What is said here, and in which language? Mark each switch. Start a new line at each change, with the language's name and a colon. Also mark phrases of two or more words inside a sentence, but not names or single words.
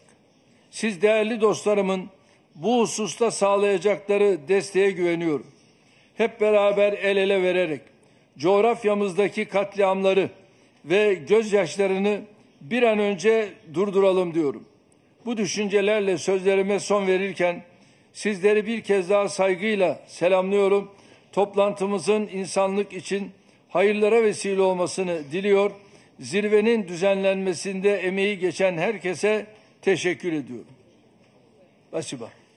Turkish: Siz değerli dostlarımın bu hususta sağlayacakları desteğe güveniyorum. hep beraber el ele vererek coğrafyamızdaki katliamları ve gözyaşlarını bir an önce durduralım diyorum. Bu düşüncelerle sözlerime son verirken sizleri bir kez daha saygıyla selamlıyorum. Toplantımızın insanlık için hayırlara vesile olmasını diliyor. Zirvenin düzenlenmesinde emeği geçen herkese teşekkür ediyorum.
Russian: Спасибо.